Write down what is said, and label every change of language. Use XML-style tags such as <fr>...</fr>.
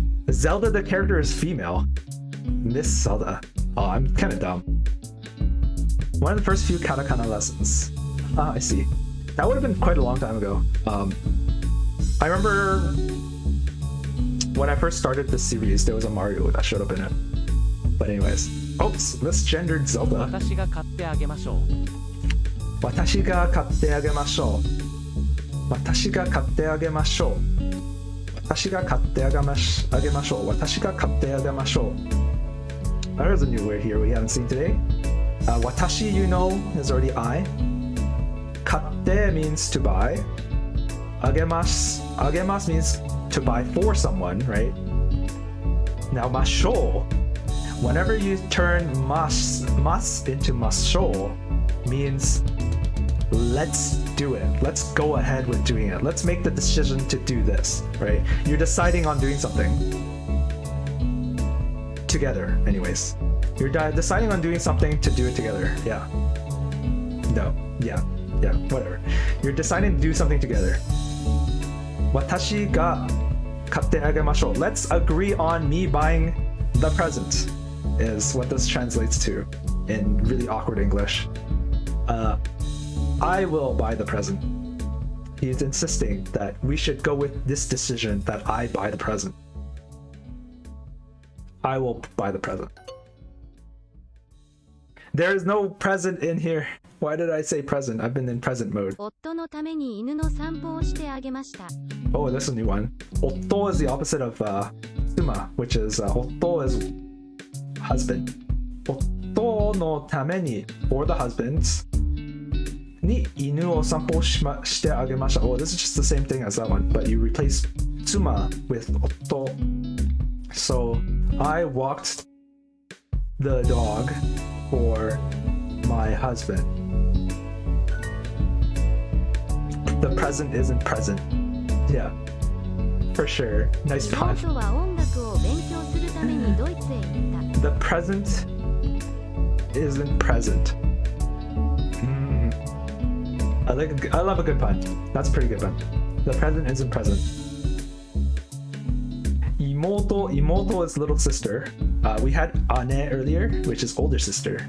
<en>Zelda, the character, is female. Miss Zelda. Oh, I'm kind of dumb. One of the first few katakana lessons. Ah, I see. That would have been quite a long time ago. I remember when I first started this series, there was a Mario that showed up in it. But anyways. Oops, misgendered Zelda.</en> <ja>私が買ってあげましょう。私が買ってあげましょう。私が買ってあげましょう。私が買ってあげましょう。私が買ってあげましょう。</ja> <en>There's a new word here we haven't seen today. 私 you know is already I. 買って means to buy. あげます means to buy for someone, right? Now ましょう. Whenever you turn mas into masho means let's do it. Let's go ahead with doing it. Let's make the decision to do this, right? You're deciding on doing something. Together, anyways. You're deciding on doing something to do it together. Yeah. No. Yeah, whatever. You're deciding to do something together.</en> <ja>私が買ってあげましょう.</ja> <en>Let's agree on me buying the present. Is what this translates to in really awkward English. I will buy the present. He's insisting that we should go with this decision that I buy the present. I will buy the present. There is no present in here. Why did I say present? I've been in present mode.</en> <ja>夫のために犬の散歩をしてあげました。</ja> <en>Oh, this is a new one. Otto is the opposite of tsuma, which is Otto is husband.</en> <ja>夫のために</ja> <en>for the husbands</en> <ja>に犬を散歩してあげました。</ja> <en>Oh, this is just the same thing as that one, but you replace tsuma with 夫. So I walked the dog for my husband. The present isn't present. Yeah, for sure. Nice pun.</en> <ja>妹は音楽を勉強するためにドイツへ行った。</ja> <en>The present isn't present. I love a good pun. That's a pretty good pun. The present isn't present. Imoto is little sister. We had ane earlier, which is older sister.</en>